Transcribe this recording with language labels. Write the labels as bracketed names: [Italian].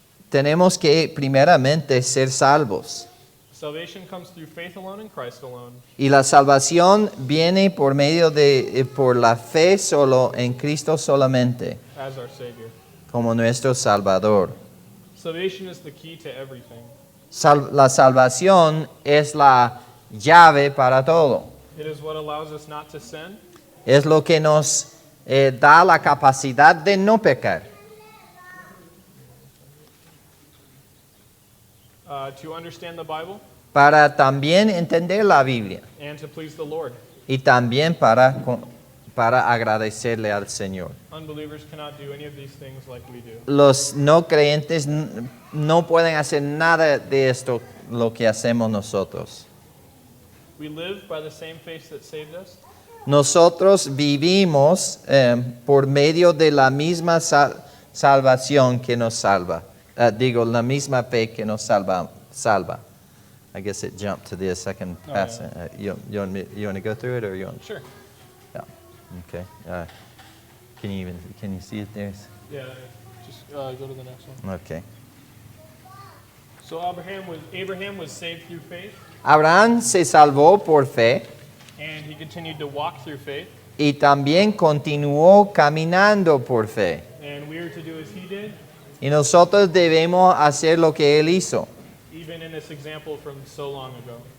[Spanish] tenemos que primeramente ser salvos. [English] Salvation comes through faith alone in Christ alone. [Spanish] Y la salvación viene por medio por la fe solo en Cristo solamente, [English] As our Savior. [Spanish] como nuestro Salvador. [English] Salvation is the key to everything. [Spanish] La salvación es la llave para todo. [English] It is what allows us not to sin, [Spanish] Es lo que nos da la capacidad de no pecar. [English] to understand the Bible, [Spanish] Para también entender la Biblia [English] and to please the Lord. [Spanish] y también para agradecerle al Señor. [English] Unbelievers cannot do any of these things like we do. [Spanish] Los no creyentes no pueden hacer nada de esto lo que hacemos nosotros. [English] We live by the same faith that saved us, [Spanish] Nosotros vivimos por medio de la misma salvación que nos salva. La misma fe que nos salva. [English] I guess it jumped to the second Oh, passage. You want to go through it or you want? Sure. Yeah. Okay. Can you see it there? Yeah, just go to the next one. Okay. So Abraham was saved through faith, [Spanish] Abraham se salvó por fe [English] and he continued to walk through faith, [Spanish] y también continuó caminando por fe. [English] and we are to do as he did, [Spanish] Y nosotros debemos hacer lo que él hizo. [English] even in this example from so long ago.